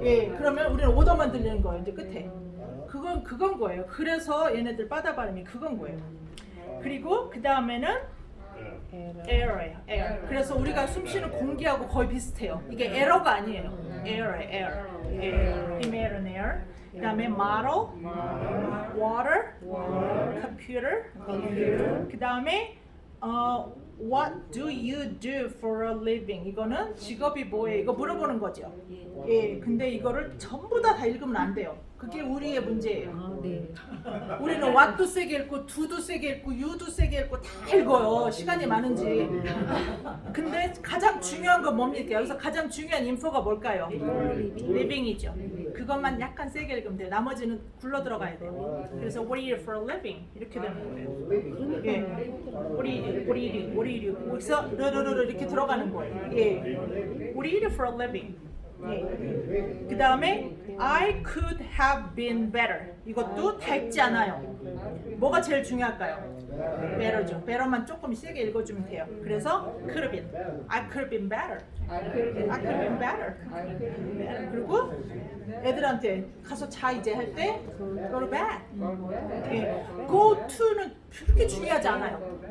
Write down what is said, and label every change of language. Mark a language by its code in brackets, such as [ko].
[ko] 예, 그러면 우리는 오더만 들리는 거예요. 이제 끝에. 그건 거예요. 그래서 얘네들 바다 발음이 그건 거예요. 그리고 그 다음에는 air예요. [en] air. [ko] 그래서 우리가 숨쉬는 공기하고 거의 비슷해요. 이게 air가 아니에요. [en] air. air and air. [ko] 그 다음에 [en] model, water, computer. [ko] 그 다음에 [en] what do you do for a living? [ko] 이거는 직업이 뭐예요? 이거 물어보는 거죠. 예, 근데 이거를 전부 다 읽으면 안 돼요. 그게 우리의 문제예요. 우리는 what도 세게 읽고 do도 세게 읽고 you도 세게 읽고 다 읽어요. 시간이 많은지. 근데 가장 중요한 건 뭡니까? 여기서 가장 중요한 인포가 뭘까요? living이죠. 그것만 약간 세게 읽으면 돼요. 나머지는 굴러 들어가야 돼요. 그래서 [en] what do you do for a living? [ko] 이렇게 되는 거예요. 예. [en] what do you do? [ko] 그래서 르르르 이렇게 들어가는 거예요. 예. [en] what do you do for a living? [ko] 예. [en] 그 다음에 I could have been better. [ko] 이것도 다 읽지 않아요. 뭐가 제일 중요할까요? better죠. better만 조금 세게 읽어주면 돼요. 그래서 [en] could have been. I could have been better. I could have been better. [ko] 그리고 애들한테 가서 자 이제 할 때 [en] go to bed. [ko] 예. go to는 그렇게 중요하지 않아요.